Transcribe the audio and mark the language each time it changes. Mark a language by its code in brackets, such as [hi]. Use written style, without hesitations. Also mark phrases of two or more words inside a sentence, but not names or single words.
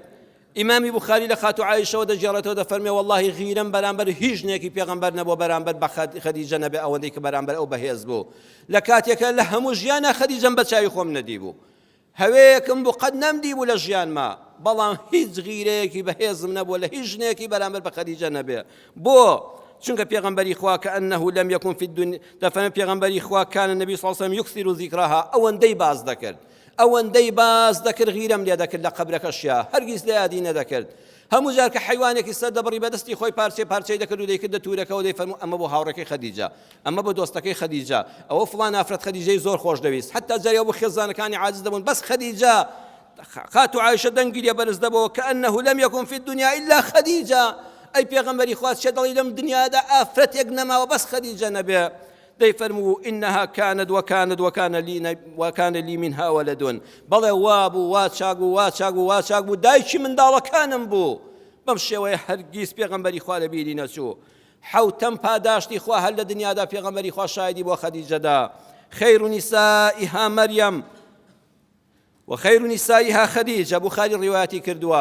[ckb] ئیمامی بوخاری لە خاتو عایشەوە دەجێڕێتەوە دەفەرمێ وەڵڵاهی غیرەم بەرامبەر هیچ نێکی پێغەمبەر نەبووە بەرامبەر بە خەدیجە نەبێ ئەوەندەی کە بەرامبەر ئەو بەهێز بوو. لە کاتێکە لە هەموو ژیانە خەدیجەم بە چاوی خۆم نەدی بوو، هەوەیەکم بوو قەت نەمدی بوو لە ژیانما، بەڵام هیچ غیرەیەکی بەهێزم نەبووە لە هیچ ژنێکی بەرامبەر بە خەدیجە نەبێ. بۆ؟ چونکە پێغەمبەری خوا [ar] كأنه لم يكن في الدنيا، [ckb] دەفەرمێ پێغەمبەری خوا [ar] كان النبي صلى الله عليه وسلم يكثر ذكرها، [ckb] ئەوەندەی باز دەکرد، ئەوەندەی باز دەکرد غیرەم لێ دەکرد لە قەبرەکەشیا، هەرگیز لە یادی نەدەکرد. هەموو جار کە حیوانێکی سەر دەبڕی بەدەستی خۆی پارچەی دەکرد و دەیکردە توورەکەەوە دەیفەرموو ئەمە بۆ هاوڕێکەی خەدیجە، ئەمە بۆ دۆستەکەی خەدیجە، ئەوە فڵان ئافرەت خەدیجەی زۆر خۆش دەویست، حتا جارێ بۆ خێزانەکانی عاجز دەبوون بەس خەدیجە. خاتو عایشە دەنگیریە بەرز دەبەوە [ar] كأنه لم يكن في الدنيا إلا [ckb] خەدیجە، ئەی پێغەمبەری خوا چێ دەڵی لەم دنیادا ئافرەتێک نەماوە بەس خەدیجە نەبێ. [ar] دەیفەرموو إنها كانت وكان لي منها ولد، [ckb] بەڵێ وابوو وا چاک بوو وا چاک بوو وا چاک بوو، دایکی منداڵەکانم بوو. بەم شێوەیە هەرگیز پێغەمبەری خوا لە بیری نەچوو. حوتەم پاداشتی خوا هەر لە دنیادا پێغەمبەری خوا شایدی بۆ خەدیجەدا. [ar] خەیر نیسائها مەریەم وخەیر نیسائها خەدیجە، [ckb] بوخاری ڕیواەتی کردووە.